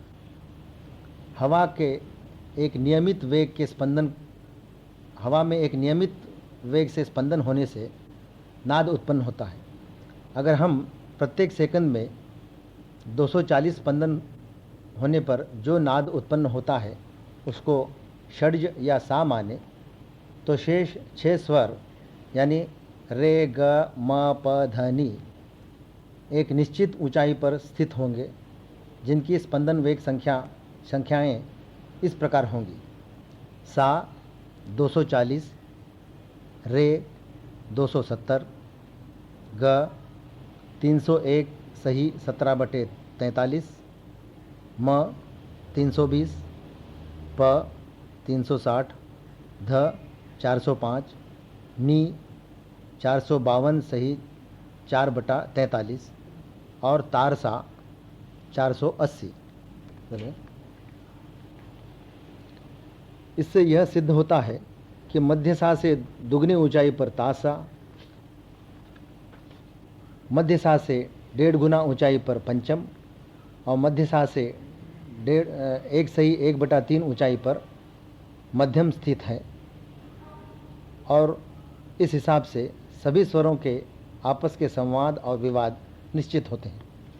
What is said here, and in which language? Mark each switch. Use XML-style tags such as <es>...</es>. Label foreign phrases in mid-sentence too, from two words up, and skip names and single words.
<hi>हवा में एक नियमित वेग से स्पंदन होने से नाद उत्पन्न होता है। अगर हम प्रत्येक सेकंड में 240 स्पंदन होने पर जो नाद उत्पन्न होता है उसको षड्ज या सा माने तो शेष 6 स्वर यानी रे, ग, म, प, ध, नी एक निश्चित ऊंचाई पर स्थित होंगे, जिनकी स्पंदन वेग संख्याएं इस प्रकार होंगी: सा 240, रे 270, ग 301 सही 17/43, म 320, प 360, ध 405, नी 452 सही 4/43 और तारसा 480। इससे यह सिद्ध होता है कि मध्य सा से दुगनी ऊंचाई पर तासा, मध्य सा से 1.5 गुना ऊंचाई पर पंचम और मध्य सा से 1/3 ऊंचाई पर मध्यम स्थित है और इस हिसाब से सभी स्वरों के आपस के संवाद और विवाद निश्चित होते हैं।</hi>